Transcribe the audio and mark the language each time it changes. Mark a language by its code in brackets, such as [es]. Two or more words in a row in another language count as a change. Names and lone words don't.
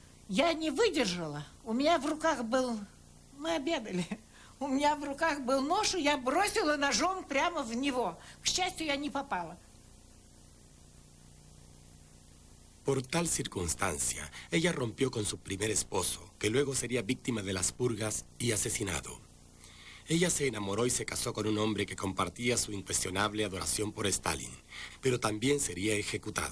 [ru] Я не выдержала. У меня в руках был... Мы обедали. У меня в руках был нож, и я бросила ножом прямо в него. К счастью, я не попала. [es] Por tal circunstancia, ella rompió con su primer esposo, que luego sería víctima de las purgas y asesinado. Ella se enamoró y se casó con un hombre que compartía su incuestionable adoración por Stalin, pero también sería ejecutado.